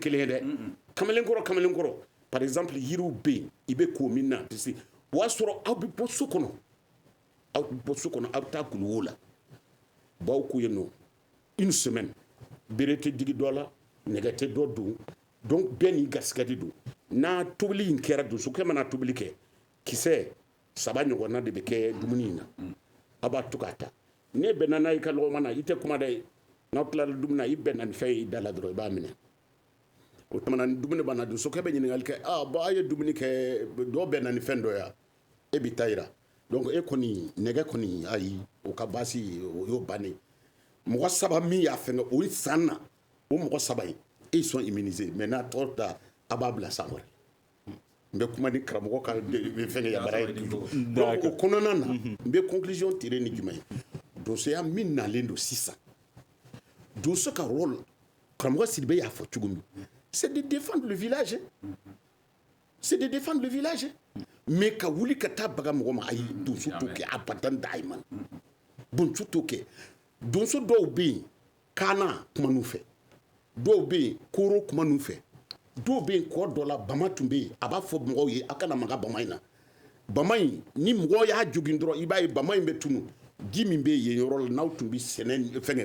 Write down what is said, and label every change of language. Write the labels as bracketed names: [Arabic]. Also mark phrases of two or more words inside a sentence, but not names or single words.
[Bambara] kelen ye dɛ kamalenkɔrɔ par exemple yiriw bɛ yen i bɛ ko min na parce que o y'a sɔrɔ aw bɛ bɔ so kɔnɔ aw bɛ taa kuluwo la baw ko yen nɔ [French] une semaine [Bambara] bere tɛ digi dɔ la nɛgɛ tɛ dɔ don donc bɛɛ n'i garisɛgɛ de don n'a tobili in kɛra donsokɛ mana tobili kɛ kisɛ 3 ɲɔgɔnna de bɛ kɛ dumuni in na a b'a to k'a ta ne bɛnna n'a ye ka lɔgɔma na i tɛ kuma dɛ n'aw tilala dumuni na i bɛnna ni fɛn ye i da la dɔrɔn i b'a minɛ o tuma na ni dumuni banna donsokɛ bɛ ɲininkali kɛ bon a ye dumuni kɛ dɔ bɛnna ni fɛn dɔ ya e b'i ta yira donc e kɔni nɛgɛ kɔni ayi o ka baasi o y'o bannen mɔgɔ saba min y'a fɛngɛ o ye san na o mɔgɔ saba in [French] ils sont immunisés [Bambara] mais n'a tɔ ta a b'a bila san wɛrɛ n bɛ kuma ni karamɔgɔ ka fɛngɛ yabara ye donc o kɔnɔna na n bɛ [French] conclusion tirer [Bambara] ni jumɛn ye donsoya min nalen don sisan donso ka rôle karamɔgɔ Sidibe y'a fɔ cogo min [French] c'est de défendre le village c'est de défendre le village mais [Bambara] ka wuli ka taa baga mɔgɔ ma ayi donso t'o kɛ abadan dayiman donso t'o kɛ donso dɔw bɛ yen kaana kuma n'u fɛ dɔw bɛ yen kooro kuma n'u fɛ dɔw bɛ yen kɔ dɔ la bama tun bɛ yen a b'a fɔ mɔgɔw ye a kana maga bama in na bama in ni mɔgɔ y'a jogin dɔrɔn i b'a ye bama in bɛ tunu ji min bɛ yen yɔrɔ la n'aw tun bɛ sɛnɛ fɛngɛ